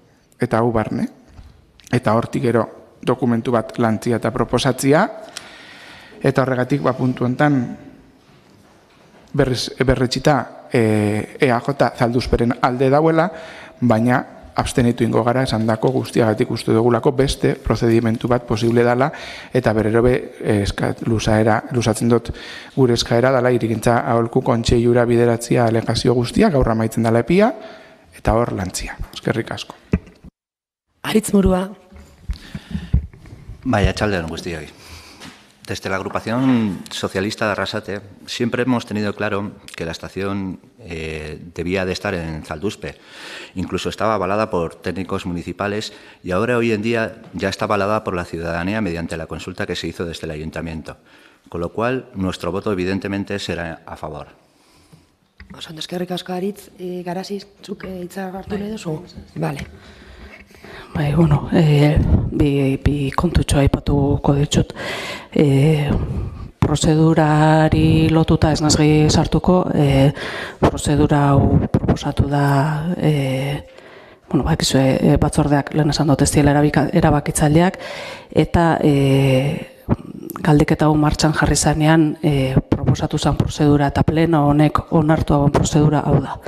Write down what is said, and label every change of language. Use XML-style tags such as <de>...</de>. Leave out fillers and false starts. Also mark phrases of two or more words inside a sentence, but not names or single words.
<eu>eta hortik gero dokumentu bat lantzia eta proposatzia, eta horregatik puntu honetan berretxita EAJ Zalduzperen alde dauela, baina abstenitu ingo gara esandako guztiagatik uste dugulako beste prozedimentu bat posible dela eta berriro luzatzen dut gure eskaera dela hirigintza aholku kontseilura bideratzia alegazio guztiak gaur amaitzen dela epia eta hor lantzia. Eskerrik asko. Aritz Murua. Bai, atxaldeon guztioi.</eu> <es>Desde la agrupación socialista de Arrasate siempre hemos tenido claro que la estación debía de estar en Zalduzpe. Incluso estaba avalada por técnicos municipales y ahora hoy en día ya está avalada por la ciudadanía mediante la consulta que se hizo desde el ayuntamiento. Con lo cual, nuestro voto evidentemente será a favor.</es> <eu>Oso, eskerrik asko Aritz, Garasi, zuk hitza hartu nahi duzu? Bale. Bai, bueno, bi kontutxo aipatuko ditut. Prozedurari lotuta ez nazgi sartuko, prozedura hau proposatu da, bakizue batzordeak lehen esan dut ez diela erabakitzaileak, eta galdeketa hau martxan jarri zanean proposatu zen prozedura eta pleno honek onartu hauen prozedura hau da.</eu>